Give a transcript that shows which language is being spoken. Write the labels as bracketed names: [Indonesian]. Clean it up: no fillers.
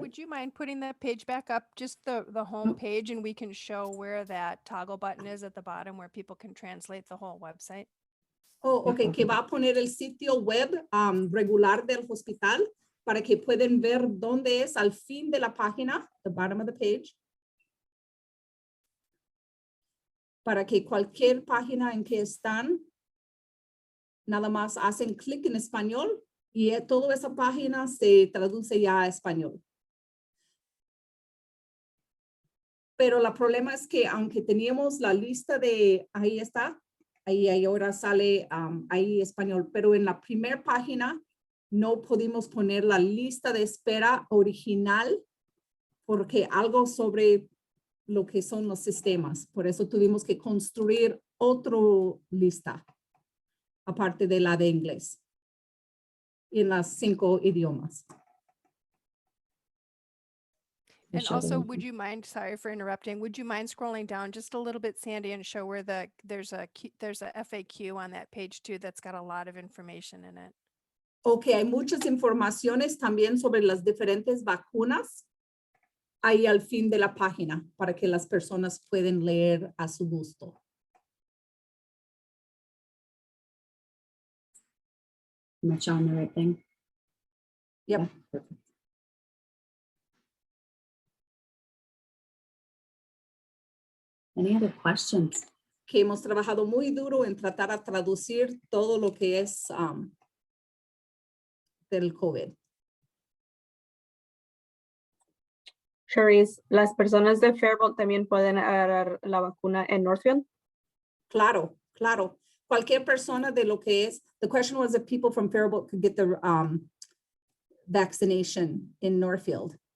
[English] would you mind putting that page back up, just the home page, and we can show where that toggle button is at the bottom where people can translate the whole website? [Spanish] Oh, ok, que va a poner el sitio web regular del hospital para que pueden ver dónde es al fin de la página, [English] the bottom of the page. [Spanish] Para que cualquier página en que están, nada más hacen clic en español y toda esa página se traduce ya a español. Pero el problema es que aunque teníamos la lista de, ahí está, ahí ahora sale ahí español, pero en la primera página no pudimos poner la lista de espera original porque algo sobre lo que son los sistemas. Por eso tuvimos que construir otra lista, aparte de la de inglés, en las 5 idiomas. [English] And also, would you mind, sorry for interrupting, would you mind scrolling down just a little bit, Sandy, and show where there's a FAQ on that page too that's got a lot of information in it? [Spanish] Ok, hay muchas informaciones también sobre las diferentes vacunas ahí al fin de la página para que las personas pueden leer a su gusto. [English] Am I showing the right thing? Yep. Yeah, perfect. Any other questions? [Spanish] Que hemos trabajado muy duro en tratar de traducir todo lo que es del COVID. Cherise, ¿las personas de Fairmont también pueden agarrar la vacuna en Northfield? Claro, claro. Cualquier persona de lo que es, [English] the question was if people from Faribault could get the vaccination in Northfield.